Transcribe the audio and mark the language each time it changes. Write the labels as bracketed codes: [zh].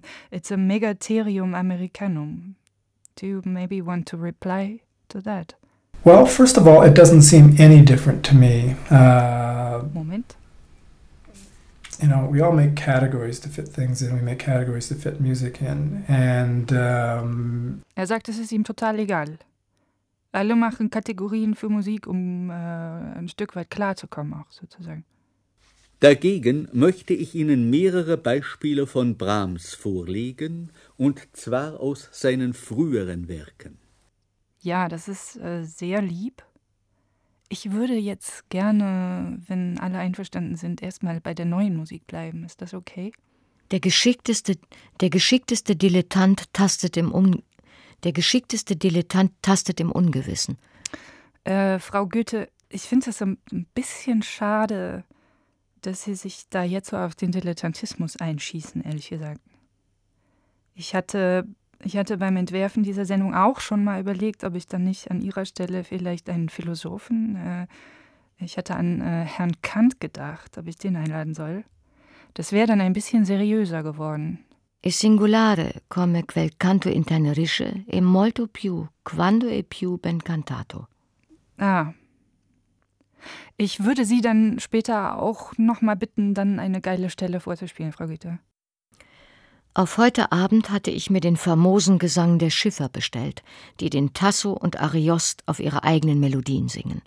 [en] It's a Megatherium americanum. Do you maybe want to reply to that? Well, first of all, it doesn't seem any different to me. Moment. You know, we all make categories to fit things in. We make categories to fit music in. And [de] er sagt, es ist ihm total egal. Alle machen Kategorien für Musik, um ein Stück weit klarzukommen auch sozusagen. Dagegen möchte ich Ihnen mehrere Beispiele von Brahms vorlegen, und zwar aus seinen früheren Werken. Ja, das ist sehr lieb. Ich würde jetzt gerne, wenn alle einverstanden sind, erstmal bei der neuen Musik bleiben. Ist das okay? Der geschickteste Dilettant tastet im Ungewissen. Frau Goethe, ich finde es ein bisschen schade, dass Sie sich da jetzt so auf den Dilettantismus einschießen, ehrlich gesagt. Ich hatte beim Entwerfen dieser Sendung auch schon mal überlegt, ob ich dann nicht an Ihrer Stelle vielleicht einen Philosophen, ich hatte an Herrn Kant gedacht, ob ich den einladen soll. Das wäre dann ein bisschen seriöser geworden. [it] E singulare come quel canto intenerisce e molto più quando è più ben cantato. [de] Ah, ich würde Sie dann später auch noch mal bitten, dann eine geile Stelle vorzuspielen, Frau Goethe. Auf heute Abend hatte ich mir den famosen Gesang der Schiffer bestellt, die den Tasso und Ariost auf ihre eigenen Melodien singen.